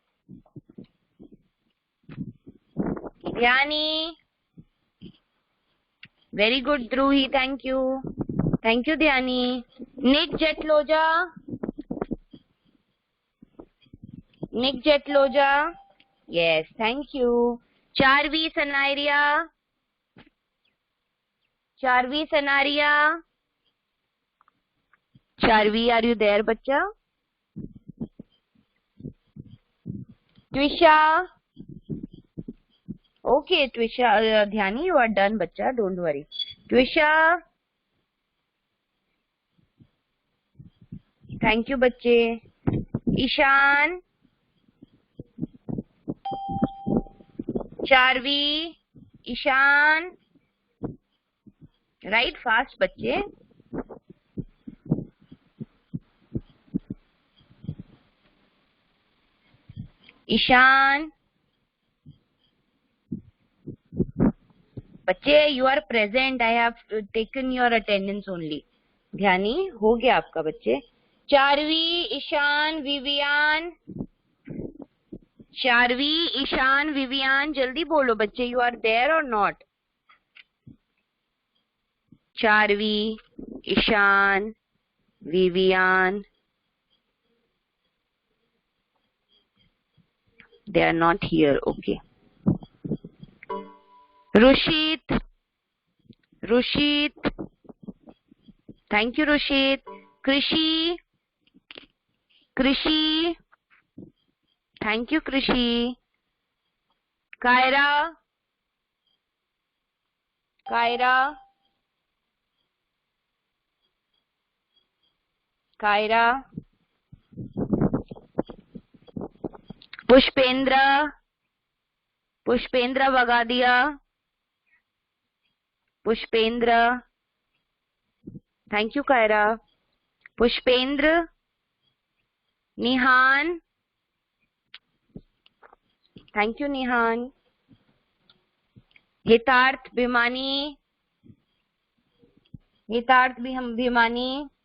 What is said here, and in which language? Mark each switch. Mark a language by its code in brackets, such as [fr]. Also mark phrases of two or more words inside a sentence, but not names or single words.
[en] Dhyani. Very good, Druhi. Thank you. Thank you, Dhyani. Nick Jetloja. Nick Jetloja. Yes, thank you. Charvi Sanaria. Charvi Sanaria. Charvi, are you there, bacha? Twisha. Okay, Twisha. Dhyani, you are done, bacha. Don't worry. Twisha. Thank you, bache. Ishan. Charvi. Ishan. Right fast, bache. Ishan. बच्चे you are present. I have taken your attendance only. [hi] ध्यानी हो गया आपका बच्चे. चारवी, ईशान, विवियान. चारवी, ईशान, विवियान, जल्दी बोलो बच्चे. [en] You are there or not? [hi] चारवी, ईशान, विवियान. [en] They are not here. Okay. Rushit. Rushit. Thank you, Rushit. Krishi. Krishi. Thank you, Krishi. Kaira. Kaira. Kaira. Pushpendra. Pushpendra Vagadia. Pushpendra. Thank you, Kaira. Pushpendra. Nihan. Thank you, Nihan. Hitarth Bhimani. Hitarth Bhimani.